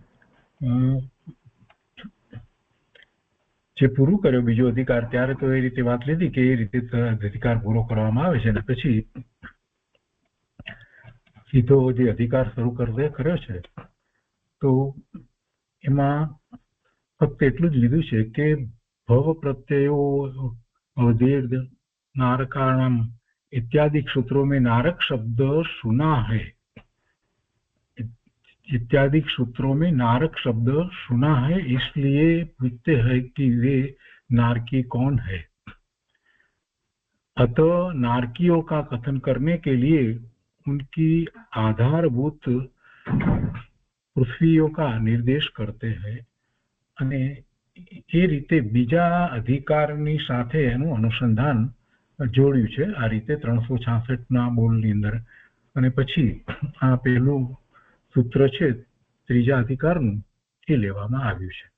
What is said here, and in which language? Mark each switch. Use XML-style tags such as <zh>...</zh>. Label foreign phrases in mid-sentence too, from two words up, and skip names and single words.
<gu>જે પૂરું કર્યો બીજો અધિકાર ત્યારે તો એ રીતે વાત લીધી કે એ રીતે અધિકાર પૂરો કરવામાં આવે છે અને પછી સીધો જે અધિકાર શરૂ કર્યો છે તો એમાં ફક્ત એટલું જ લીધું છે કે</gu> <sa>ભવ પ્રત્યયો अवधेर नारकाणाम</sa> <hi>इत्यादि सूत्रों में नारक शब्द सुना है. इत्यादि सूत्रों में नारक शब्द सुना है, इसलिए पूछते हैं कि वे नारकी कौन है. अतः नारकियों का कथन करने के लिए उनकी आधारभूत पृथ्वियों का निर्देश करते हैं</hi> <gu>અને એ રીતે બીજા અધિકારની સાથે એનું અનુસંધાન જોડ્યું છે. આ રીતે 366ના બોલની અંદર અને પછી આ પહેલું સૂત્ર છે ત્રીજા અધિકારનું એ લેવામાં આવ્યું છે.</gu>